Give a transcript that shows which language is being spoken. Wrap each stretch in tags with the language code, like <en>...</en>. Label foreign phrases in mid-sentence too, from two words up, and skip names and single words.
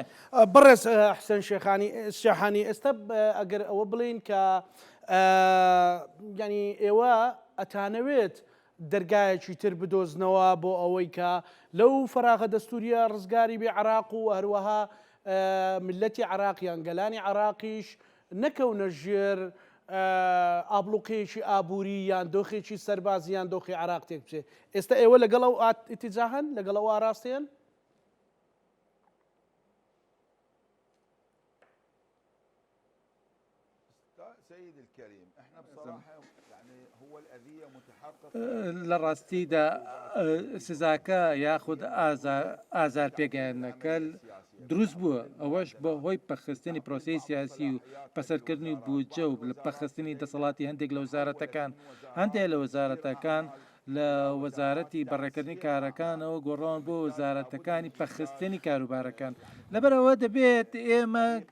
<ckb>بڕێز حسێن شێحانی ئێستا ئەگەر ئەوە بڵین کە ینی ئێوە ئەتانەوێت دەرگایەکی تر بدۆزنەوە بۆ ئەوەی کە لەو فەراغە دەستوریە ڕزگاری بێ عراق و هەروەها ملەتی عراقیان گەلانی عراقیش نەکەونە ژێر ئابلوقەیەکی ئابووری یان دۆخێکی سەربازی یان دۆخی عراق تێک بچێت. ئێستا ئێوە لەگەڵ ئەو ئیتیجاهن لەگەڵ ئەو ئاراستەیەن؟</ckb> <ar>سيدي الكريم احنا بصراحه يعني هو الاذيه متحققه</ar> <ckb>لە ڕاستیدا سزاکە یاخود ئازار پێگەیاندنەکە دروست بووە ئەوەش بە هۆی پەخستنی پرۆسی سیاسی و پەسەرکردنی بودجە و لە پەخستنی دەسەڵاتی هەندێک لە وەزارەتەکان هەندێک لە وەزارەتەکان لە وەزارەتی بەڕێکردنی کارەکانەوە گۆڕان بۆ وەزارەتەکانی پەخستنی کاروبارەکان لەبەرەوە دەبێت ئێمە</ckb>